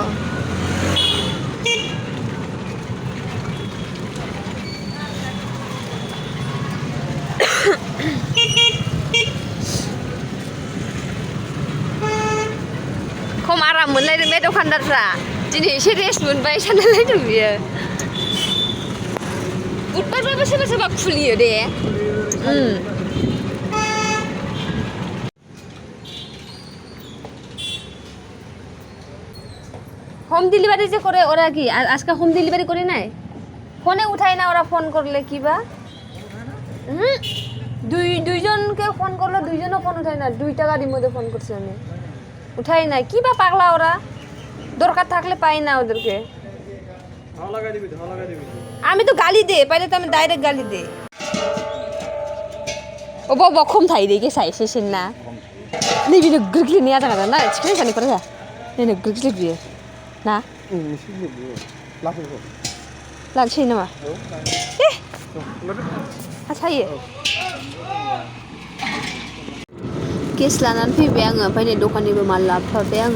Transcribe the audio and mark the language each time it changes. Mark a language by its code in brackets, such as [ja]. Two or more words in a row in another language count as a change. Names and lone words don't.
[brx] खम आराम मोनलायदों बे दखानदारफ्रा दिनै एसे रेस्ट मोनबाय सानलायलायदों बियो बुधबारबाबो सोरबा सोरबा खुलियो दे [en] home delivery [bn] যে করে ওরা কি আজকে [en] home delivery [bn] করে নাই ফোনে উঠায় না ওরা ফোন করলে কি বা দুইজনকে ফোন করলে দুইজনও ফোন উঠায় না 2 টাকার মধ্যে ফোন করছে আমি উঠাই না কি বা পাগলা ওরা দরকার থাকলে পাই না ওদেরকে আমি তো গালি দে পাইলে তো আমি ডাইরেক্ট গালি দে [brx] अबा खम थायो दे गेसा एसे ना नैबे गोग्लैनाया जागोन ना थिखिनाय सानैफोर जा नैनो गोग्लैयो बियो ना लानोसै नामा सायो गेस लानानै फैबाय आङो ओमफ्राय नै दखाननिबो माल लाबोफाबाय आङो